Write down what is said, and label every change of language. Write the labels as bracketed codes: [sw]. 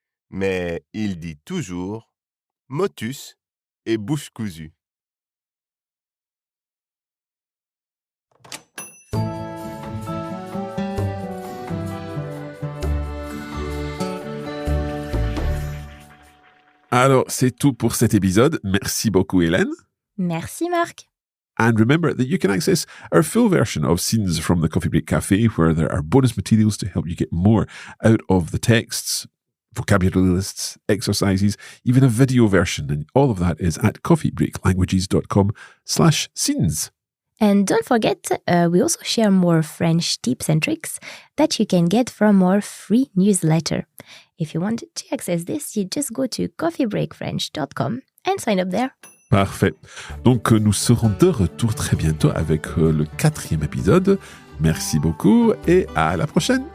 [fr] Mais il dit toujours motus et bouche cousue. Alors, c'est tout pour cet épisode. Merci beaucoup, Hélène. Merci, Marc. [en] And remember that you can access our full version of Scenes from the Coffee Break Café, where there are bonus materials to help you get more out of the texts, vocabulary lists, exercises, even a video version. And all of that is at coffeebreaklanguages.com/scenes. And don't forget, we also share more French tips and tricks that you can get from our free newsletter. If you want to access this, you just go to coffeebreakfrench.com and sign up there. [fr] Parfait. Donc, nous serons de retour très bientôt avec le 4e épisode. Merci beaucoup et à la prochaine.